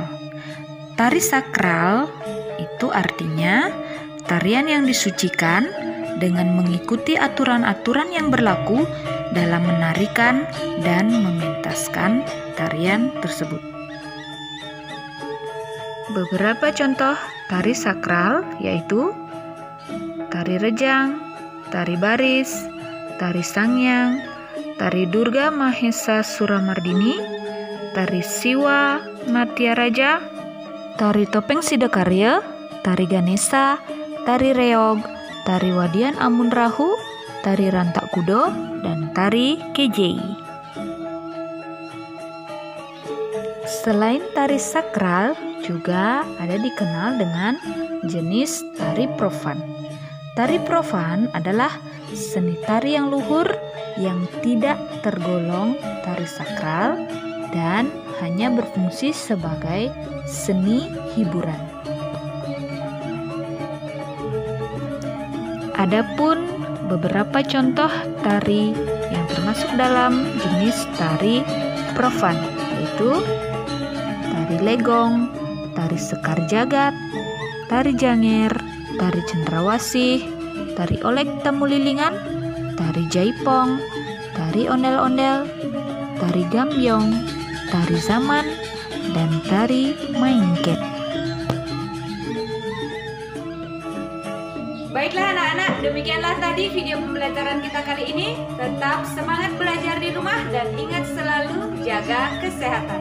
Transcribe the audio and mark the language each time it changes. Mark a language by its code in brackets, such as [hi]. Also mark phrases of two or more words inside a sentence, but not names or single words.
[id] Tari sakral itu artinya tarian yang disucikan dengan mengikuti aturan-aturan yang berlaku dalam menarikan dan mementaskan tarian tersebut. Beberapa contoh tari sakral yaitu tari rejang, tari baris, tari sangyang, tari Durga Mahesa Suramardini, tari Siwa Natyaraja, tari topeng Sidakarya, tari Ganesha, tari reog, tari Wadian Amun Rahu, tari Rantak Kudo, dan tari Kejei. Selain tari sakral, juga ada dikenal dengan jenis tari profan. Tari profan adalah seni tari yang luhur yang tidak tergolong tari sakral dan hanya berfungsi sebagai seni hiburan. Adapun beberapa contoh tari yang termasuk dalam jenis tari profan yaitu tari legong, tari sekar jagat, tari janger, tari cendrawasih, tari olek tamulilingan, tari jaipong, tari ondel-ondel, tari gambyong, tari zaman, dan tari maingket. Baiklah anak-anak, demikianlah tadi video pembelajaran kita kali ini. Tetap semangat belajar di rumah dan ingat selalu jaga kesehatan.